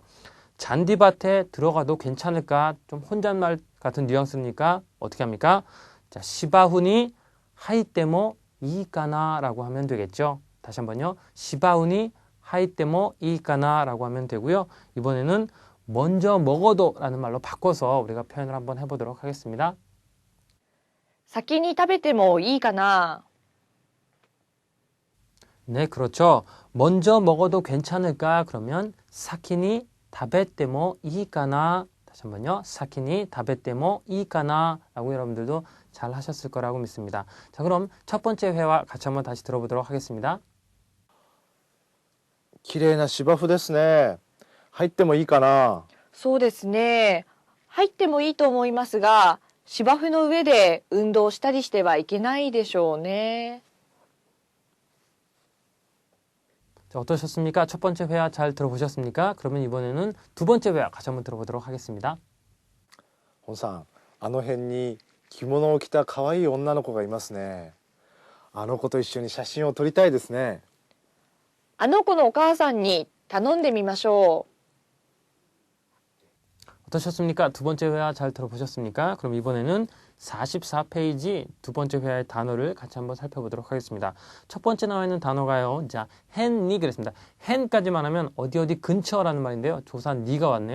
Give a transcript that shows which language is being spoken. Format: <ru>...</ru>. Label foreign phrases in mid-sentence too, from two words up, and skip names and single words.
<ko>잔디밭에 들어가도 괜찮을까? 좀 혼잣말 같은 뉘앙스니까 어떻게 합니까? 자,</ko> <ja>芝生に入ってもいいかな</ja> <ko>라고 하면 되겠죠. 다시 한번요.</ko> <ja>芝生に入ってもいいかな</ja> <ko>라고 하면 되고요. 이번에는 먼저 먹어도 라는 말로 바꿔서 우리가 표현을 한번 해보도록 하겠습니다.</ko> <ja>先に食べてもいいかな。</ja> <ko>네, 그렇죠. 먼저 먹어도 괜찮을까?</ko> <ja>그러면 先に食べてもいいかな.</ja> <ko>다시 한번요.</ko> <ja>先に食べてもいいかな</ja> <ko>라고 여러분들도 잘 하셨을 거라고 믿습니다. 자, 그럼 첫 번째 회화 같이 한번 다시 들어보도록 하겠습니다.</ko> <ja>綺麗な芝生ですね。入ってもいいかな。そうですね。入ってもいいと思いますが、芝生の上で運動したりしてはいけないでしょうね。</ja> <ko>자, 어떠셨습니까? 첫 번째 회화 잘 들어보셨습니까? 그러면 이번에는 두 번째 회화 같이 한번 들어보도록 하겠습니다.</ko> <ja>本さん、あの辺に着物を着た可愛い女の子がいますね。あの子と一緒に写真を撮りたいですね。あの子のお母さんに頼んでみましょう。</ja> <ko>어떠셨습니까? 두 번째 회화 잘 들어보셨습니까? 그럼 이번에는 44페이지 두 번째 회화의 단어를 같이 한번 살펴보도록 하겠습니다. 첫 번째 나와 있는 단어가요. 자, 헨니 그랬습니다. 헨까지만 하면 어디 근처라는 말인데요. 조사 니가 왔네요.</ko>